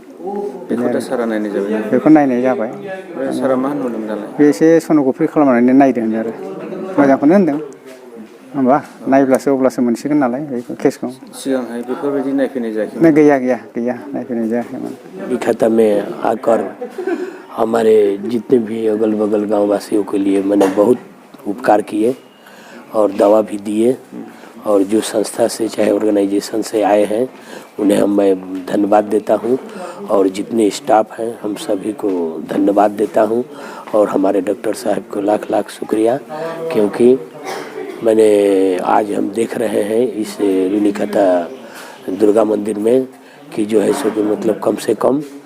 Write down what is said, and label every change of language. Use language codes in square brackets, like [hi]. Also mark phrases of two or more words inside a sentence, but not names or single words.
[brx] बेखौ दा सारा नायनाय जाबाय? बेखौ नायनाय जाबाय। सारा मा होनहरदोंमोन दालाय? बे एसे सन'ग्राफि खालामनानै नायदों आरो मोजांखौनो होनदों। होमबा नायब्लासो अब्लासो मोनसिगोन नालाय बेखौ केसखौ। सिगांहाय बेफोरबायदि नायफैनाय जायाखैमोन? गैया नायफैनाय जायाखैमोन। [hi] रुनिखाता में आकर हमारे जितने भी अगल बगल गाँव वासियों के लिए मैंने बहुत उपकार किए और दवा भी दिए और जो संस्था से चाहे ऑर्गेनाइजेशन से आए हैं उन्हें मैं धन्यवाद देता हूं और जितने स्टाफ हैं हम सभी को धन्यवाद देता हूं और हमारे डॉक्टर साहब को लाख लाख शुक्रिया, क्योंकि मैंने आज हम देख रहे हैं इस रुनिखाता दुर्गा मंदिर में कि जो है सो कि मतलब कम से कम